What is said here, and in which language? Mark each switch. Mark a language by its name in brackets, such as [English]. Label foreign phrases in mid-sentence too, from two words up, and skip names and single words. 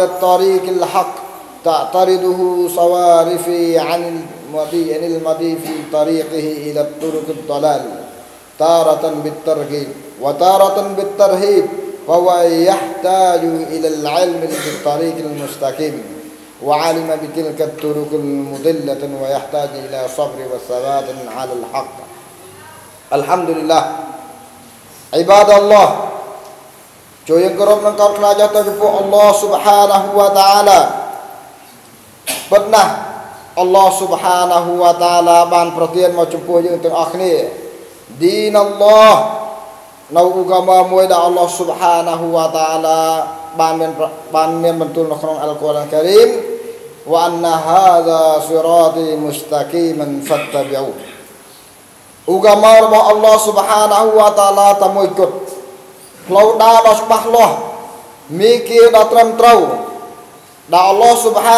[Arabic] الطريق الحق تعترضه صوارفي عن المضي في طريقه إلى الطرق الضلال تارة بالترغيب وتارة بالترهيب فهو يحتاج إلى العلم بالطريق المستقيم وعلم بتلك الطرق المضلة ويحتاج إلى صبر وثبات على الحق الحمد لله عباد الله [Khmer] ជួយគោរពនឹងកោតខ្លាចទៅចំពោះអ ល់ឡោះ [Arabic] سبحانه وتعالى [Khmer] ពិតណាស់ [Arabic] الله سبحانه وتعالى [Khmer] បានប្រទានមកចំពោះ យើងទាំងអស់គ្នា [Arabic] دين الله [Khmer] នៅឧកាមាមួយដែល [Arabic] الله سبحانه وتعالى [Khmer] បានមានបន្ទូលនៅក្នុង [Arabic] القرآن الكريم وأن هذا صراطي مستقيما فاتبعوه [Khmer] ឧកាមារបស់ [Arabic] الله سبحانه وتعالى [Khmer] តែមួយគត់ផ្លូវដើរដ៏ច្បាស់លាស់មីគីដ៏ត្រឹមត្រូវដែលអល់ឡោះស៊ុបហា